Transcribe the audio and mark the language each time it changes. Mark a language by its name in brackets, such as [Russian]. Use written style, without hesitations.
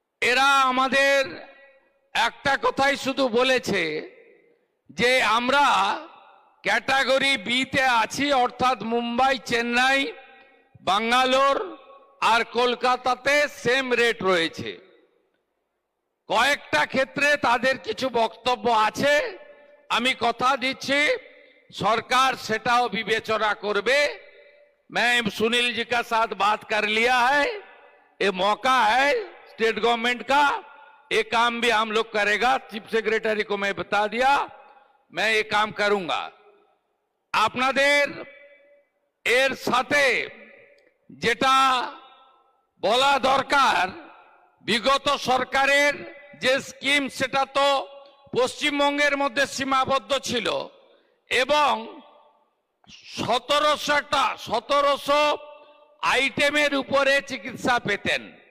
[Bangla] এরা আমাদের একটা কথাই শুধু বলেছে যে আমরা ক্যাটাগরি বিতে আছি, অর্থাৎ মুম্বাই, চেন্নাই, বাঙ্গালোর আর কলকাতাতে সেম রেট রয়েছে। কয়েকটা ক্ষেত্রে তাদের কিছু বক্তব্য আছে, আমি কথা দিচ্ছি সরকার সেটাও বিবেচনা করবে। [Hindi] मैं सुनील जी का साथ बात कर लिया है, ये मौका है स्टेट गवर्नमेंट का, ये काम भी हम लोग करेगा। चीफ सेक्रेटरी को मैं बता दिया, मैं ये काम करूंगा। [Bangla] আপনাদের এর সাথে যেটা বলা দরকার, বিগত সরকারের যে স্কিম সেটা তো পশ্চিমবঙ্গের মধ্যে সীমাবদ্ধ ছিল, এবং 1700 আইটেমের উপরে চিকিৎসা পেতেন।